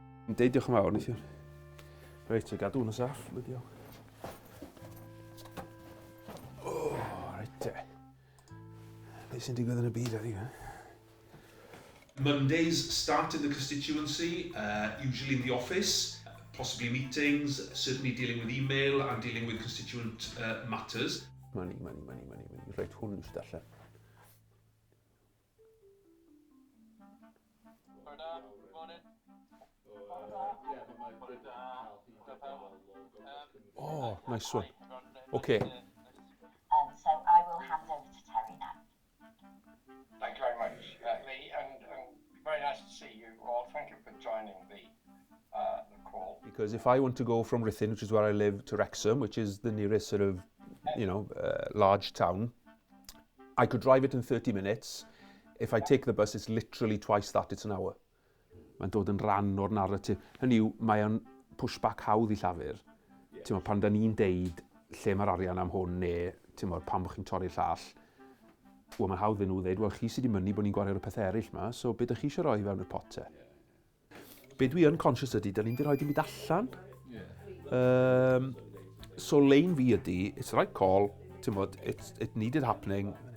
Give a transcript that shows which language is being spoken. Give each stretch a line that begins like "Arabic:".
Welsh: Deud diolch yn fawr, neithiwr. Reit, gadw hwn yn saff, lydio. Reit te. Beth sy'n digwydd yn y byd ar
English: Mondays start in the constituency, usually in the office, possibly meetings, certainly dealing with email and dealing with constituent matters.
Welsh: Money. Reit, hwn yw'r allan.
English: Oh, nice one. Okay. So I will hand over to Terry now. Thank you very much, Lee, and very nice to see you all. Thank you for joining the call. Because if I want to go from Ruthin, which is where I live, to Wrexham, which is the nearest sort of, large town, I could drive it in 30 minutes. If I take the bus, it's literally twice that, it's an hour.
Welsh: Mae'n dod yn rhan o'r narratif. Hynny yw, mae'n pushback hawdd I llafur. Ti'n pan da ni'n deud lle mae'r arian am hwn, neu pam bych chi'n torri'r llall. Wel, mae'n hawdd nhw ddeud, wel, chi sydd wedi mynnu bod ni'n gwario ar y pethau eraill yma, so beth ydych chi eisiau rhoi fewn y pot te? Be dwi yn conscious ydy, da ni'n di rhoi dim byd allan.
English: So
Welsh: lein fi ydy,
English: it's the right call, it needed happening.